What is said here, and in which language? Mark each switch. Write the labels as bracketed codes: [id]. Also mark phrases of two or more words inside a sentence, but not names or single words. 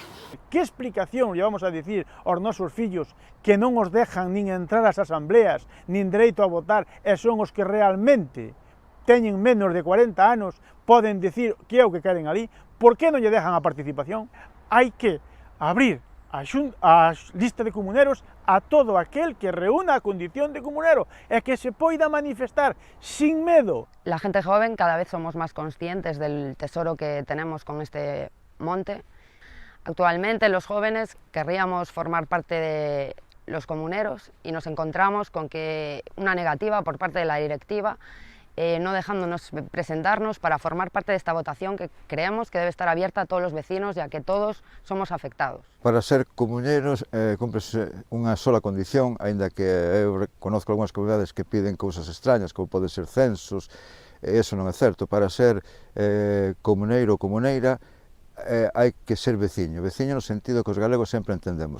[gl] Que explicación lle vamos a dicir aos nosos fillos que non os dejan nin entrar ás asambleas nin dereito a votar e son os que realmente teñen menos de 40 anos poden dicir que é o que queren ali? Por que non lle dejan a participación? Hai que abrir a lista de comuneros a todo aquel que reúna a condición de comunero e que se poida manifestar sin medo. [es] La gente joven cada vez somos más conscientes del tesoro que tenemos con este monte. Actualmente los jóvenes querríamos formar parte de los comuneros y nos encontramos con que una negativa por parte de la directiva no dejándonos presentarnos para formar parte de esta votación que creemos que debe estar abierta a todos los vecinos, ya que todos somos afectados. [gl] Para ser comuneiros cúmprese unha sola condición, aínda que eu conozco algunhas comunidades que piden cousas extrañas, como pode ser censos, e iso non é certo. Para ser comuneiro ou comuneira hai que ser veciño no sentido que os galegos sempre entendemos.